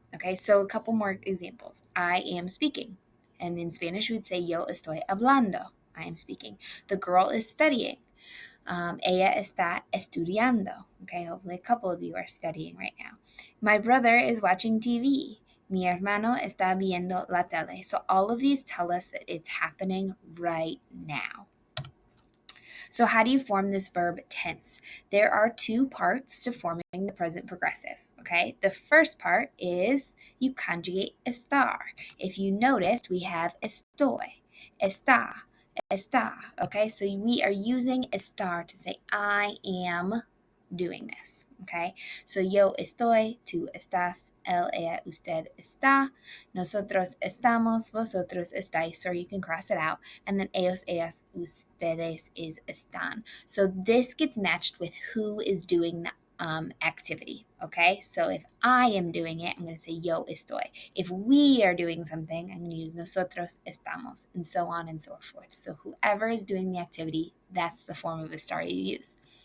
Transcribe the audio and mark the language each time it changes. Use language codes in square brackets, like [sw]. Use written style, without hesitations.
[en] Okay, so a couple more examples. I am speaking. And in Spanish, we'd say, [es] yo estoy hablando. [en] I am speaking. The girl is studying. [es] Ella está estudiando. [en] Okay, hopefully a couple of you are studying right now. My brother is watching TV. Mi hermano está viendo la tele. So all of these tell us that it's happening right now. So, how do you form this verb tense? There are two parts to forming the present progressive. Okay, the first part is you conjugate estar. If you noticed, we have estoy, está, está. Okay, so we are using estar to say I am doing this. [es] Okay, so yo estoy, tú estás, él, ella, usted está, nosotros estamos, vosotros estáis, [en] or you can cross it out, and then [es] ellos, ellas, ustedes is están. [en] So this gets matched with who is doing the activity. Okay, so if I am doing it, I'm going to say [es] yo estoy. [en] If we are doing something, I'm going to use [es] nosotros estamos, [en] and so on and so forth. So whoever is doing the activity, that's the form of estar you use.